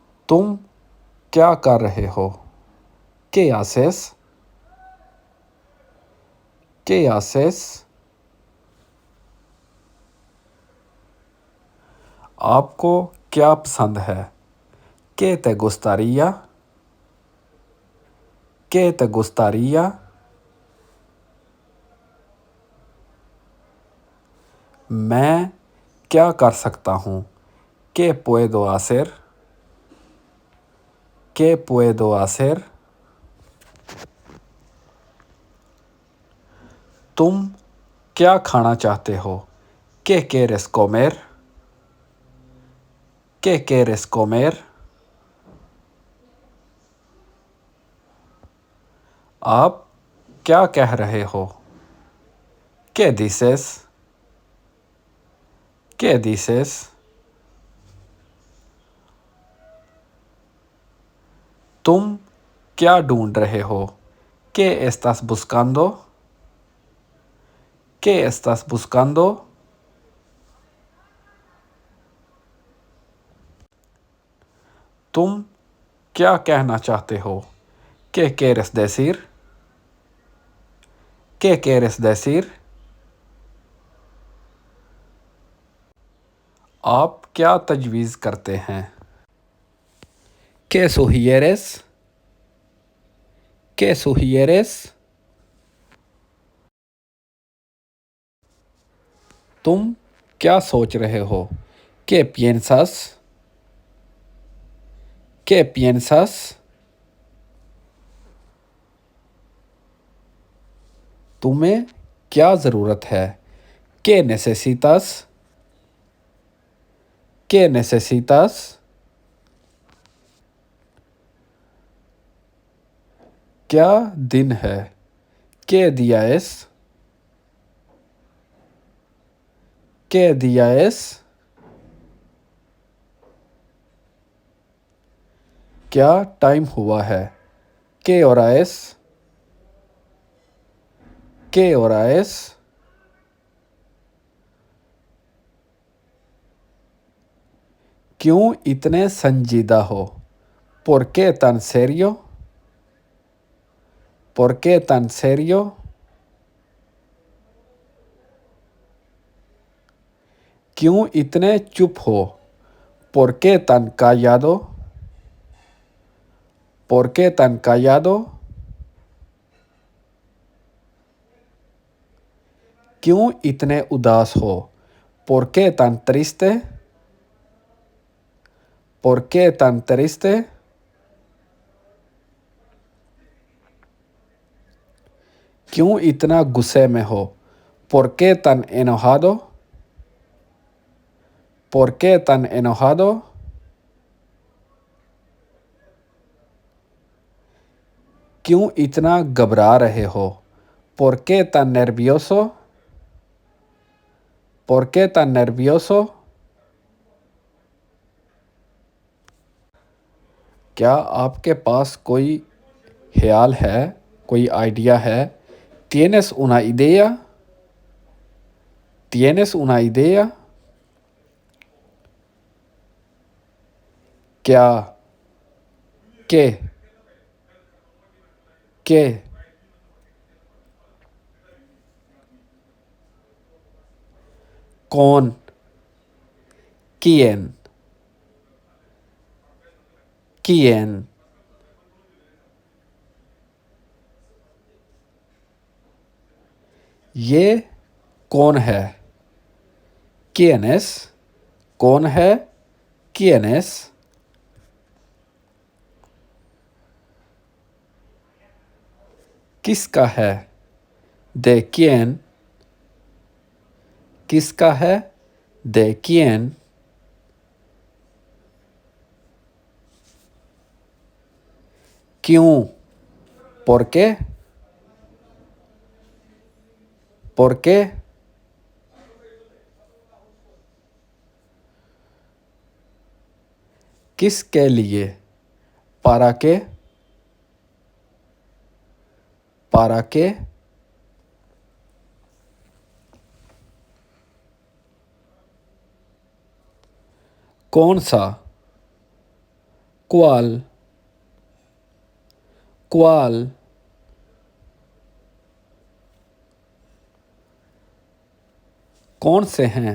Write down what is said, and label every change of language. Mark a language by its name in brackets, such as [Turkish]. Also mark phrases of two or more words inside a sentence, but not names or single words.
[Hindi] तुम क्या कर रहे हो? [Spanish] ¿Qué haces? ¿Qué haces? [Hindi] आपको क्या पसंद है? [Spanish] ¿Qué te gustaría? ¿Qué te gustaría? [Hindi] मैं क्या कर सकता हूँ? [Spanish] ¿Qué puedo hacer? ¿Qué puedo hacer? [Hindi] तुम क्या खाना चाहते हो? [Spanish] ¿Qué quieres comer? ¿Qué quieres comer? [Hindi] आप क्या कह रहे हो? [Spanish] ¿Qué dices? ¿Qué dices? [Hindi] तुम क्या ढूंढ रहे हो? [Spanish] ¿Qué estás buscando? ¿Qué estás buscando? [Hindi] तुम क्या कहना चाहते हो? [Spanish] ¿Qué quieres decir? ¿Qué quieres decir? [Hindi] आप क्या तजवीज़ करते हैं? [Spanish] ¿Qué sugieres? ¿Qué sugieres? [Hindi] तुम क्या सोच रहे हो? [Spanish] ¿Qué piensas? ¿Qué piensas? [Hindi] तुम्हें क्या ज़रूरत है? [Spanish] ¿Qué necesitas? ¿Qué necesitas? [Hindi] क्या दिन है? [Spanish] ¿Qué día es? ¿Qué día es? [Hindi] क्या टाइम हुआ है? [Spanish] ¿Qué hora es? ¿Qué hora es? [Hindi] क्यों इतने संजीदा हो? [Spanish] ¿Por qué tan serio? ¿Por qué tan serio? [Hindi] क्यों इतने चुप हो? [Spanish] ¿Por qué tan callado? ¿Por qué tan callado? [Hindi] क्यों इतने उदास हो? [Spanish] ¿Por qué tan triste? ¿Por qué tan triste? [Hindi] क्यों इतना गुस्से में हो? [Spanish] ¿Por qué tan enojado? ¿Por qué tan enojado? [Hindi] क्यों इतना घबरा रहे हो? [Spanish] ¿Por qué tan nervioso? ¿Por qué tan nervioso? [Hindi] क्या आपके पास कोई ख्याल है, कोई आइडिया है? [Spanish] ¿Tienes una idea? ¿Tienes una idea? [Hindi] क्या? [Spanish] ¿Qué? ¿Qué? ¿Con? ¿Quién? ¿Quién? [Hindi] ये कौन है? [Spanish] ¿Quién es? [Hindi] कौन है? [Spanish] ¿Quién es? [Hindi] किसका है? [Spanish] ¿De quién? [Hindi] किसका है? [Spanish] ¿De quién? क्यों? ¿Por qué? ¿Por qué? [Hindi] किसके लिए? [Spanish] ¿Para qué? ¿Para qué? [Hindi] कौन सा? [Spanish] ¿Cuál? ¿Cuál? [Hindi] कौन से हैं?